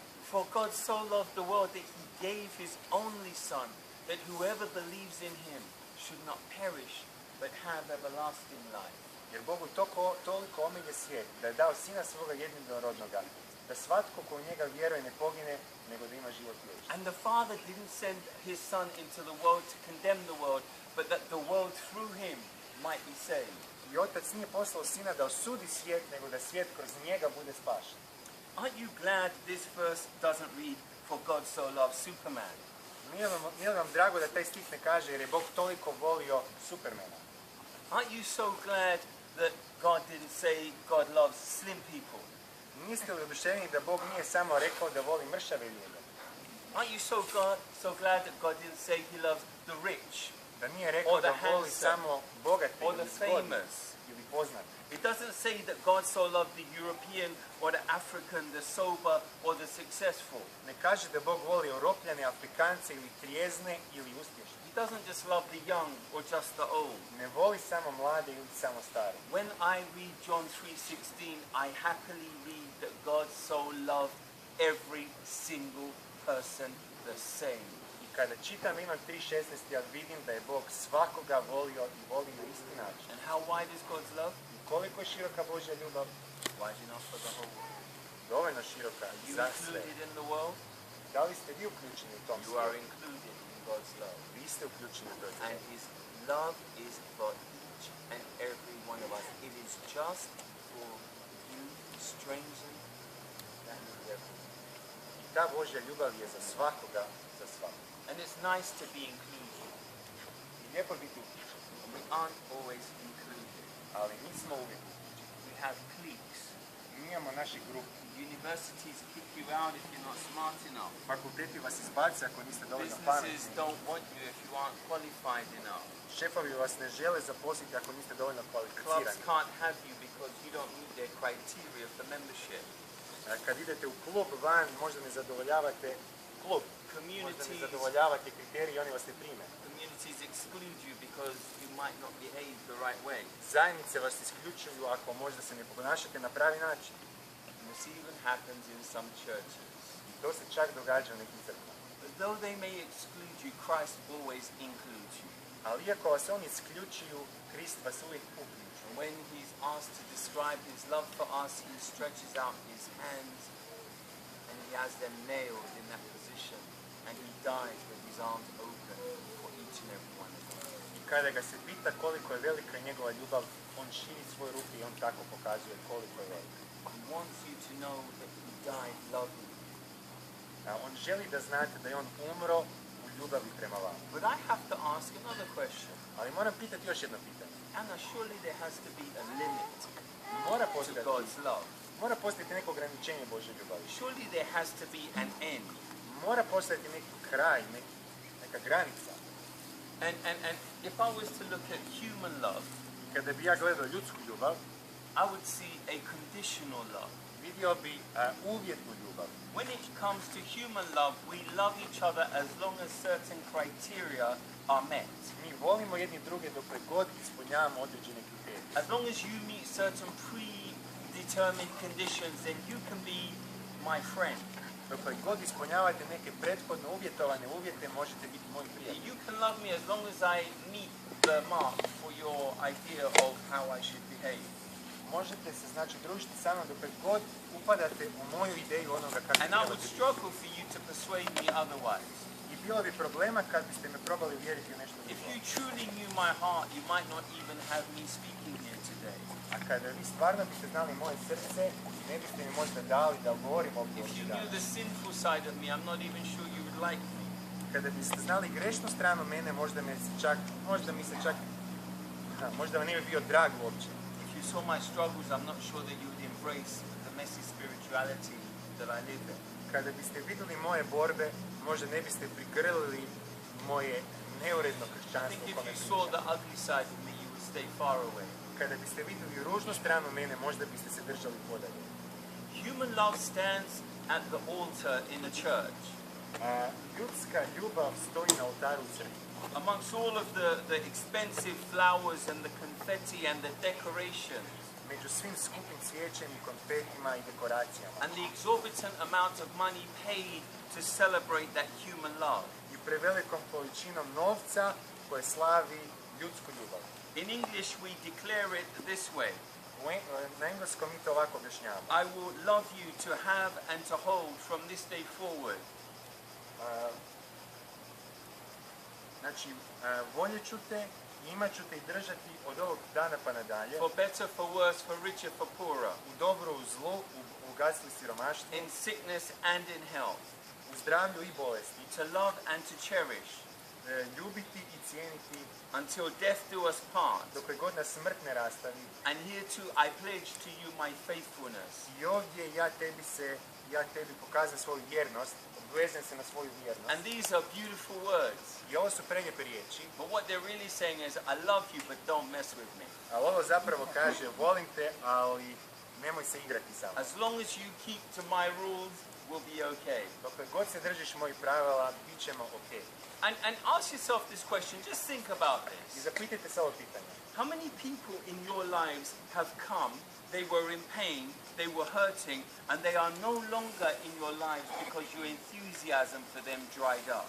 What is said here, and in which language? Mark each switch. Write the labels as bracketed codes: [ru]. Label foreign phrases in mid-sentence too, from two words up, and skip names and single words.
[en] For God so loved the world that he gave his only son, that whoever believes in him should not perish, but have everlasting life. [hr] Jer Bogu toliko omilje svijet, da je dao sina svoga jedinorodnoga, da svatko ko u njega vjeruje ne pogine, nego da ima život vječni. [en] And the Father didn't send his son into the world to condemn the world, but that the world through him might be saved. [hr] I otac nije poslao sina da osudi svijet, nego da svijet kroz njega bude spašen. [en] Aren't you glad this verse doesn't read, for God so loved Superman? [hr] Nije vam drago da taj stih ne kaže jer je Bog toliko volio Supermana? [en] Aren't you so glad that God didn't say God loves slim people? [hr] Niste li oduševljeni da Bog nije samo rekao da voli mršave ljude? [en] Aren't you so glad that God didn't say he loves the rich [hr] Da nije rekao [en] or [hr] voli samo bogate [en] or the [hr] ili zgodne [en] famous. [hr] ili poznate. [en] It doesn't say that God so loved the European or the African, the sober or the successful. [hr] Ne kaže da Bog voli Europljane, Afrikance ili trijezne ili uspješne. [en] He doesn't just love the young or just the old. [hr] Ne voli samo mlade ili samo stare. [en] When I read John 3:16, I happily read that God so loved every single person the same. [hr] I kada čitam Ivan 3.16, ja vidim da je Bog svakoga volio i voli na isti način. [en] And how wide is God's love? [hr] I koliko je široka Božja ljubav? [en] Wide enough for the whole world. [hr] Dovoljno široka [en] You [hr] za sve. [en] included in the world, [hr] Da li ste vi uključeni u tom [en] you are [hr] svijetu? [en] included in God's love. [hr] Vi ste uključeni u to [en] And [hr] svijetu. [en] His love is for each and every one of us. It is just for you, stranger, that is everyone. [hr] I ta Božja ljubav je za svakoga, za svakoga. [en] And it's nice to be included. [hr] I lijepo je biti uključen, [en] We aren't always included. [hr] ali nismo uvijek uključeni. [en] We have cliques. [hr] Mi imamo naše grupe. [en] Universities kick you out if you're not smart enough. [hr] Fakulteti vas izbace ako niste dovoljno [en] Businesses [hr] pametni. [en] don't want you if you aren't qualified enough. [hr] Šefovi vas ne žele zaposliti ako niste dovoljno [en] Clubs [hr] kvalificirani. [en] can't have you because you don't meet their criteria for membership. [hr] Kad idete u klub van, možda ne zadovoljavate klub. Možda ne [en] Communities, [hr] zadovoljavate kriterije i oni vas ne prime. [en] communities exclude you because you might not behave the right way. [hr] Zajednice vas isključuju ako možda se ne ponašate na pravi način. [en] And this even happens in some churches. [hr] I to se čak događa u nekim crkvama. [en] But though they may exclude you, Christ always includes you. [hr] Ali iako vas oni isključuju, Krist vas uvijek uključuje. [en] And when he's asked to describe his love for us, he stretches out his hands and he has them nailed in that position. And he dies with his arms open for each and every one of us. [hr] I kada ga se pita koliko je velika njegova ljubav, on širi svoje ruke i on tako pokazuje koliko je velika. [en] He wants you to know that he died loving you. [hr] On želi da znate da je on umro u ljubavi prema vama. [en] But I have to ask another question. [hr] Ali moram pitati još jedno pitanje. [en] Anna, surely there has to be a limit [hr] Mora [en] to [hr] postojati, [en] God's love. [hr] mora postojati neko ograničenje Božje ljubavi. [en] Surely there has to be an end. [hr] Mora postojati neki kraj, neka granica. [en] And if I was to look at human love, [hr] Kada bi ja gledao ljudsku ljubav, [en] I would see a conditional love. [hr] vidio bi uvjetnu ljubav. [en] When it comes to human love, we love each other as long as certain criteria are met. [hr] Mi volimo jedni druge dok god ispunjavamo određene kriterije. [en] As long as you meet certain predetermined conditions, then you can be my friend. [hr] Dok god ispunjavate neke prethodno uvjetovane uvjete, možete biti moji prijatelji. [en] You can love me as long as I meet the mark for your idea of how I should behave. [hr] Možete se znači družiti sa mnom dok god upadate u moju ideju onoga kako [en] And I would [hr] trebate biti. [en] struggle for you to persuade me otherwise. [hr] I bilo bi problema kad biste me probali uvjeriti u nešto [en] If [hr] drugo. [en] you truly knew my heart, you might not even have me speaking here today. [hr] A kada vi stvarno biste znali moje srce, ne biste mi možda dali da govorim o [en] If you [hr] Božji [en] knew [hr] dan. [en] the sinful side of me, I'm not even sure you would like me. [hr] Kada biste znali grešnu stranu mene, možda mi se čak, možda vam ne bi bio drag uopće. [en] If you saw my struggles, I'm not sure that you would embrace the messy spirituality that I live in. [hr] Kada biste vidjeli moje borbe, možda ne biste prigrlili moje neuredno [en] I [hr] kršćanstvo [en] think [hr] u [en] if [hr] kome [en] you saw [hr] pričam. [en] the ugly side of me, you would stay far away. [hr] Kada biste vidjeli ružnu stranu mene, možda biste se držali podalje. [en] Human love stands at the altar in the church. [hr] Ljudska ljubav stoji na oltaru u crkvi. [en] Amongst all of the expensive flowers and the confetti and the decorations [hr] Među svim skupim cvijećem i konfetima i dekoracijama. [en] and the exorbitant amount of money paid to celebrate that human love. [hr] I prevelikom količinom novca koje slavi ljudsku ljubav. [en] In English, we declare it this way. [hr] Na engleskom mi to ovako objašnjavamo. [en] I will love you to have and to hold from this day forward. [hr] Znači, voljet ću te, imat ću te i držati od ovog dana pa nadalje. [en] For better, for worse, for richer, for poorer. [hr] U dobru, u zlu, u bogatstvu i siromaštvu. [en] In sickness and in health. [hr] U zdravlju i bolesti. [en] To love and to cherish. [hr] Ljubiti i cijeniti [en] Until death do us part. [hr] dokle god nas smrt ne rastavi. [en] And here too I pledge to you my faithfulness. [hr] I ovdje ja tebi pokazam svoju vjernost, vezujem se na svoju vjernost. [en] And these are beautiful words. [hr] I ovo su prelijepe riječi, [en] But what they're really saying is, I love you, but don't mess with me. [hr] ali ovo zapravo kaže volim te, ali nemoj se igrati sa mnom. [en] As long as you keep to my rules, we'll be okay. [hr] Dokle god se držiš mojih pravila, bit ćemo ok. [en] And ask yourself this question, just think about [hr] I [en] this. [hr] zapitajte se ovo pitanje. [en] How many people in your lives have come, they were in pain, they were hurting, and they are no longer in your lives because your enthusiasm for them dried up?